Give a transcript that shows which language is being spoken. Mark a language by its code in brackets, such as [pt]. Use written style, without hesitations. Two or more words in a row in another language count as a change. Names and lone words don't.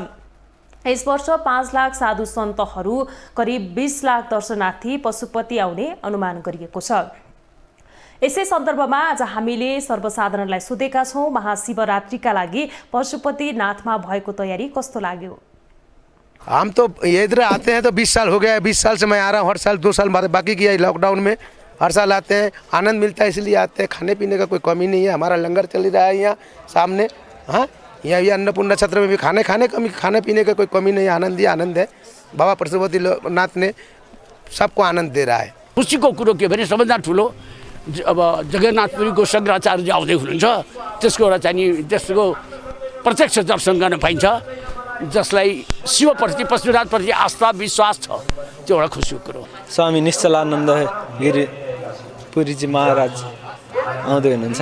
[ne] यस वर्ष 5 लाख साधु सन्तहरू, करिब 20 लाख दर्शनार्थी पशुपति आउने अनुमान गरिएको छ। यसै सन्दर्भमा आज हामीले सर्वसाधारणलाई सोधेका छौँ, महाशिवरात्रिका लागि पशुपतिनाथमा भएको तयारी कस्तो लाग्यो? [hi] हम तो इधर आते हैं तो 20 साल हो गया। 20 साल से मैं आ रहा हूँ। हर साल 2 साल बाकी किया है लॉकडाउन में। हर साल आते हैं, आनंद मिलता है इसलिए आते हैं। खाने पीने का कोई कमी नहीं है। हमारा लंगर चल रहा है यहाँ सामने। हाँ, यहाँ भी अन्नपूर्णा क्षेत्र में भी खाने पीने का कोई कमी नहीं है। आनंद ही आनंद है। बाबा पशुपतिनाथ ने सबको आनंद दे रहा है। [ne] खुसीको कुरो के भने सबभन्दा ठुलो अब जगन्नाथपुरीको शङ्कराचार्य आउँदै हुनुहुन्छ। त्यसको एउटा चाहिँ त्यसको प्रत्यक्ष दर्शन गर्न पाइन्छ, जसलाई शिवप्रति पशुपतिनाथप्रति आस्था विश्वास छ। त्यो एउटा खुसीको कुरो। स्वामी निश्चलानन्द गिरिपुरीजी महाराज आउँदै हुनुहुन्छ।